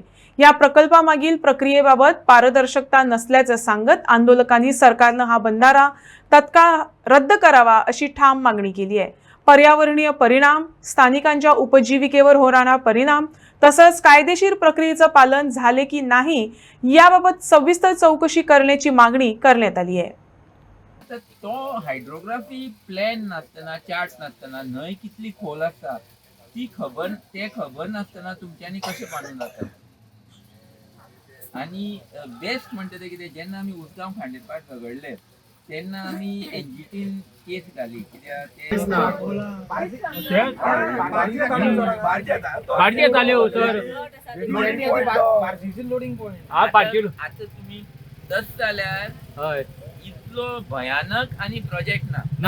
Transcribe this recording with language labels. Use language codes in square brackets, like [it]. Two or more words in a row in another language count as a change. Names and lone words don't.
[mr] या प्रकल्पामागील प्रक्रियेबाबत पारदर्शकता नसल्याचं सांगत आंदोलकांनी सरकारने हा बंधारा तत्काळ रद्द करावा अशी ठाम मागणी केली आहे। पर्यावरणीय परिणाम, स्थानिकांच्या उपजीविकेवर होणारा परिणाम तसंच कायदेशीर प्रक्रियेचं पालन झाले की नाही याबाबत सविस्तर चौकशी करण्याची मागणी करण्यात आली आहे। [kok] तो हायड्रोग्राफी प्लॅन नासतना चार्ट नासतना न्हय कितली खोल आसता ती खबर नासतना तुमच्यांनी कशें बांदून जाता। आणि बेस्ट म्हणटा ते कितें, जेन्ना आमी उसगांव खांडेपार झगडले तेन्ना आमी एनजीटीन केस घाली, कित्याक ते आतां तुमी तस जाल्यार इतलो भयानक आणि प्रोजेक्ट ना।